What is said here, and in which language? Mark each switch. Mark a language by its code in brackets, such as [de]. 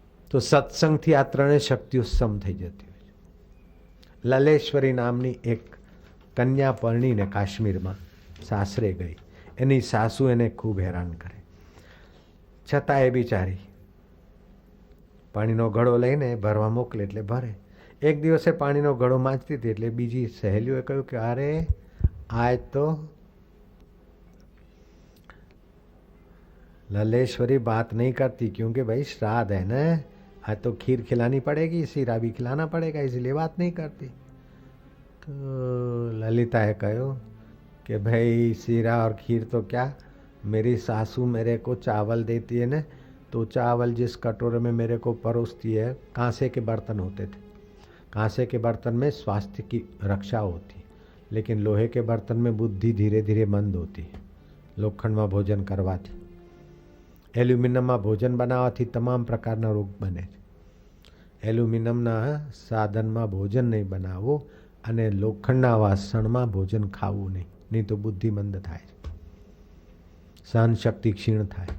[gu] તો સત્સંગથી આ 3 શક્તિઓ સમ થઈ જતી હોય છે. લલેશ્વરી નામની એક કન્યા પરણીને કાશ્મીરમાં સાસરે ગઈ. એની સાસુ એને ખૂબ હેરાન કરે, છતાં એ બિચારી પાણીનો ઘડો લઈને ભરવા મોકલે એટલે ભરે. એક દિવસે પાણીનો ઘડો માંચતી હતી એટલે બીજી સહેલીઓએ કહ્યું કે અરે આજ તો [hi] ललेश्वरी बात नहीं करती क्योंकि भाई श्राद्ध है ना, आज तो खीर खिलानी पड़ेगी, सीरा भी खिलाना पड़ेगा, इसलिए बात नहीं करती. तो ललिता कहो कि भाई सीरा और खीर तो क्या, मेरी सासू मेरे को चावल देती है ना, तो चावल जिस कटोरे में मेरे को परोसती है, कांसे के बर्तन होते थे, कांसे के बर्तन में स्वास्थ्य की रक्षा होती, लेकिन लोहे के बर्तन में बुद्धि धीरे धीरे मंद होती है. [gu] लोखंडમાં ભોજન કરવાથી, એલ્યુમિનિયમમાં ભોજન બનાવવાથી તમામ પ્રકારના રોગ બને છે. એલ્યુમિનિયમના સાધનમાં ભોજન નહીં બનાવવું અને લોખંડના વાસણમાં ભોજન ખાવું નહીં તો બુદ્ધિ મંદ થાય છે, સહન શક્તિ ક્ષીણ થાય.